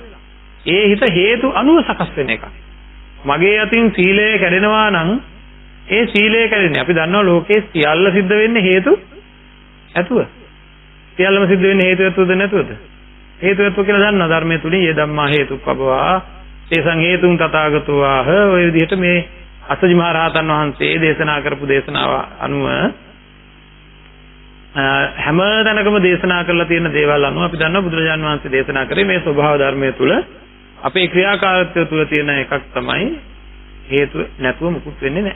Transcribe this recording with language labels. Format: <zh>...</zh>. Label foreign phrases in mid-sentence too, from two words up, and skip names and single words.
<si>ඒ හිත හේතු අනුව සකස් වෙන එකක්. මගේ අතින් සීලය කැඩෙනවා නම් ඒ සීලය කැඩෙන්නේ අපි දන්නවා ලෝකේ සියල්ල සිද්ධ වෙන්නේ හේතු ඇතුව. සියල්ලම සිද්ධ වෙන්නේ හේතු ඇතුවද නැතුවද? හේතු ඇතුව කියලා දන්නා ධර්මයේ තුලින් ඒ</si> <pi>ධම්මා හේතුප්පවා තේසං හේතුන් තථාගතෝ ආහ</pi> <si>ඔය විදිහට මේ අසජි මහ රහතන් වහන්සේ දේශනා කරපු දේශනාව අනුව හැම තැනකම දේශනා කරලා තියෙන දේවල් අනුව අපි දන්නවා බුදුරජාණන් වහන්සේ දේශනා කරේ මේ ස්වභාව ධර්මයේ තුල අපේ ක්‍රියාකාරීත්වය තුල තියෙන එකක් තමයි හේතු නැතුව මුකුත් වෙන්නේ නැහැ.</si>